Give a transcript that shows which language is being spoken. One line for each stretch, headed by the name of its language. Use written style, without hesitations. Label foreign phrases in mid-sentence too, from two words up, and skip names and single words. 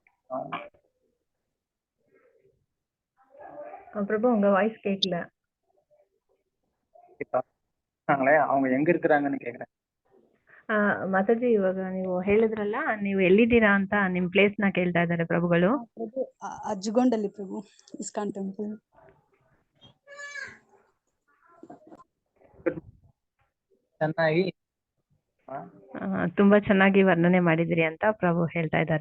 Tamil: பிரபு உங்க வாய்ஸ் கேட்கல. இருக்காங்களே அவங்க எங்க இருக்கிறாங்கன்னு கேக்குறேன்.
Kannada: ಮಾತಾಜಿ ಇವಾಗ ನೀವು ಹೇಳಿದ್ರಲ್ಲ, ನೀವು ಎಲ್ಲಿದ್ದೀರಾ ಅಂತ ನಿಮ್ ಪ್ಲೇಸ್ ನ ಕೇಳ್ತಾ ಇದ್ದಾರೆ ಪ್ರಭುಗಳು. ಪ್ರಭು ಅಜ್ಜಗೊಂಡಲ್ಲಿ ಪ್ರಭು ಇಸ್ಕಾನ್ ಟೆಂಪಲ್. ಚೆನ್ನಾಗಿ ತುಂಬಾ ಚೆನ್ನಾಗಿ ವರ್ಣನೆ ಮಾಡಿದಿರಿ ಅಂತ ಪ್ರಭು ಹೇಳ್ತಾ ಇದ್ದಾರೆ.